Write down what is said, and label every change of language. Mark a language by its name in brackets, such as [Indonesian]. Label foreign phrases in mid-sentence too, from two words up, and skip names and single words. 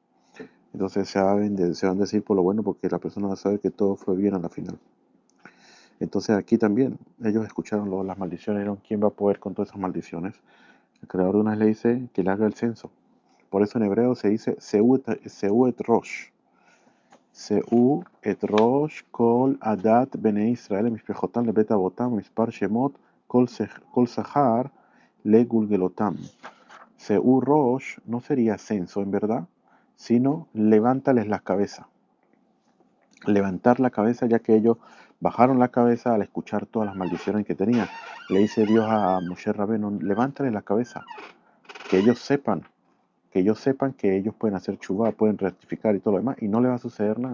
[Spanish] Entonces se van a decir por lo bueno, porque la persona va a saber que todo fue bien a la final. Entonces aquí también ellos escucharon las maldiciones, dijeron, ¿quién va a poder con todas esas maldiciones? El creador de unas le dice que le haga el censo. Por eso en hebreo se dice [Hebrew] שאו את ראש. שאו את ראש כל עדת בני ישראל למשפחתם לבית אבותם במספר שמות כל זכר לגלגלתם. שאו ראש [Spanish] no sería censo en verdad, sino levántales la cabeza. Levantar la cabeza, ya que ellos bajaron la cabeza al escuchar todas las maldiciones que tenían. Le dice Dios a Moshe Rabbeinu, levántales la cabeza, que ellos sepan, que ellos pueden hacer chubá, pueden rectificar y todo lo demás, y no les va a suceder nada.